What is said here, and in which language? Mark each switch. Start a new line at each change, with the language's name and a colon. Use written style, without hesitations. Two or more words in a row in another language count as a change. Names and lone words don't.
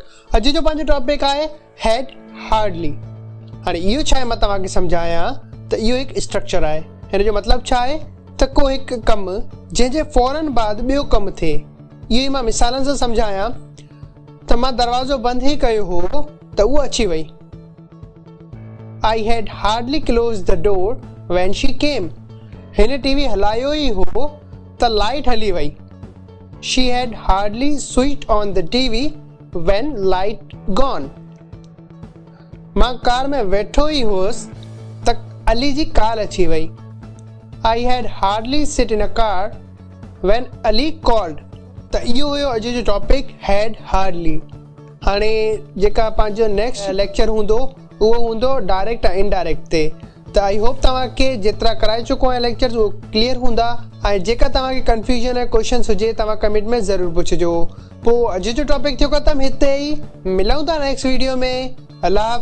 Sindhi: अॼु जो पंहिंजो टॉपिक आहे
English: had hardly.
Sindhi: हाणे इहो छा आहे मां तव्हांखे सम्झायां त इहो हिकु स्ट्रक्चर आहे। हिन जो मतिलबु छा आहे त को हिकु कमु जंहिंजे फौरन बाद ॿियो कमु थिए। इहो ई मां मिसालनि सां सम्झायां त मां दरवाज़ो बंदि ई कयो हो त उहा अची वई।
English: I had hardly close the door when she came.
Sindhi: हिन टीवी हलायो ई हो त लाइट हली वई।
English: She had hardly switched on the TV when light gone.
Sindhi: मां कार में वेठो ई हुअसि त अली जी कार अची वई।
English: I had hardly sit in a car when Ali called.
Sindhi: त इहो हुयो अॼु जो टॉपिक
English: had hardly।
Sindhi: हाणे जेका पंहिंजो
English: next lecture
Sindhi: हूंदो उहो हूंदो डायरेक्ट ऐं इनडायरेक्ट ते। त
English: I hope
Sindhi: तव्हांखे जेतिरा कराए चुको आहियां लेक्चर्स उहो क्लियर हूंदा। ऐं जेका तव्हांखे कंफ्यूजन ऐं क्वेश्चन हुजे तव्हां कमेंट में ज़रूरु पुछिजो। पोइ अॼु जो टॉपिक थियो ख़तमु। हिते ई मिलूं था
English: next video
Sindhi: में।